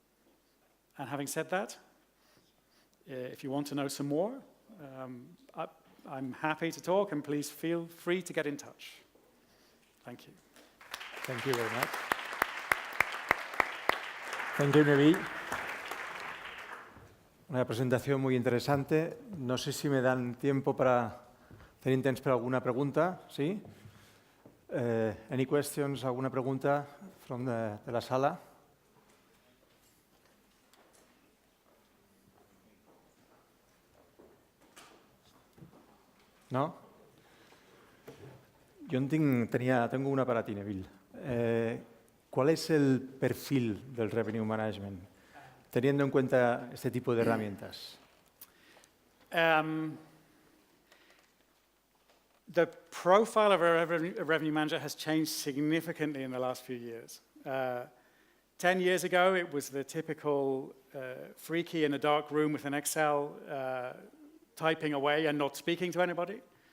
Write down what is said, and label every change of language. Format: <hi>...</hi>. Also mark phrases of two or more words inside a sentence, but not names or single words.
<en>And having said that, if you want to know some more, I'm happy to talk, and please feel free to get in touch. Thank you. Thank you very much. Thank you, Neville.</en> <es>Una presentación muy interesante. No sé si me dan tiempo para tener</es> <ca>temps per</ca> <es>alguna pregunta. ¿Sí?</es> <en>Any questions?</en> <es>¿Alguna pregunta de la sala? ¿No? Yo tengo una para ti, Neville. ¿Cuál es el perfil del</es> <en>Revenue Management,</en> <es>teniendo en cuenta este tipo de herramientas?</es> <en>The profile of a revenue manager has changed significantly in the last few years. 10 years ago, it was the typical freaky in a dark room with an Excel typing away and not speaking to anybody.</en>